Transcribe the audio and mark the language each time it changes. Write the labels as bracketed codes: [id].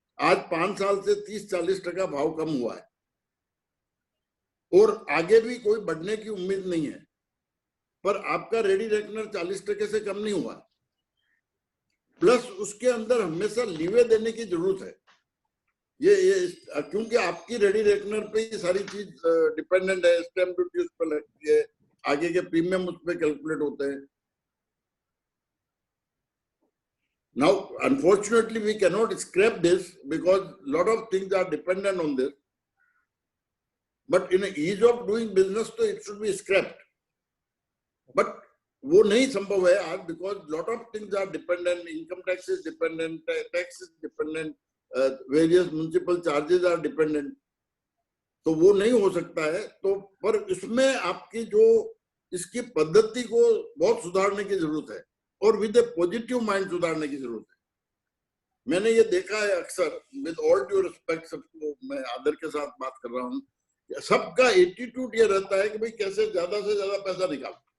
[hi] आज 5 साल से 30-40% भाव कम हुआ है और आगे भी कोई बढ़ने की उम्मीद नहीं है, पर आपका रेडी रेकनर 40% से कम नहीं हुआ। प्लस उसके अंदर हमेशा लीवे देने की जरूरत है। ये क्योंकि आपकी रेडी रेकनर पे ये सारी चीज डिपेंडेंट है, स्टैम्प ड्यूटी उस पर लगती है, आगे के प्रीमियम उस पर कैलकुलेट होते हैं। [en] Now, unfortunately, we cannot scrap this because lot of things are dependent on this. But in an ease of doing business, so it should be scrapped. But [hi] वो नहीं संभव है आज, [en] because lot of things are dependent. Income tax is dependent, tax is dependent, various municipal charges are dependent. [hi] तो वो नहीं हो सकता है। तो पर इसमें आपकी जो इसकी पद्धति को बहुत सुधारने की जरूरत है, और [en] with a positive mind [hi] सुधारने की जरूरत है। मैंने ये देखा है अक्सर, [en] with all due respect, [hi] सबको मैं आदर के साथ बात कर रहा हूँ, सबका एटीट्यूड ये रहता है कि भाई कैसे ज्यादा से ज्यादा पैसा निकाल।